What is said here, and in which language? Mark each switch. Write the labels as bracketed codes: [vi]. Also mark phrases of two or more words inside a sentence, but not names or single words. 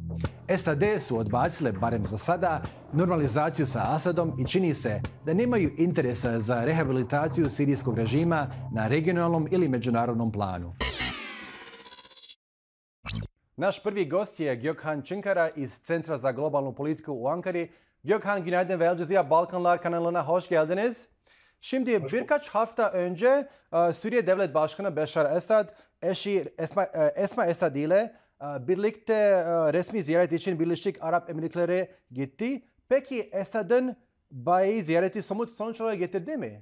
[bs] SAD su odbacile, barem za sada, normalizaciju sa Assadom i čini se da nemaju interesa za rehabilitaciju sirijskog režima na regionalnom ili međunarodnom planu. Naš prvi gost je Gökhan Çınkara iz Centra za globalnu politiku u Ankari. [tr] Gökhan, günaydın ve Al Jazeera Balkanlar kanalına hoş geldiniz. Şimdi birkaç hafta önce Suriye Devlet Başkanı Beşar Esad, eşi Esma Esad ile birlikte resmi ziyaret için Birleşik Arap Emirlikleri gitti. Peki Esad'ın Baya'yı ziyareti somut sonuçlara getirdi mi?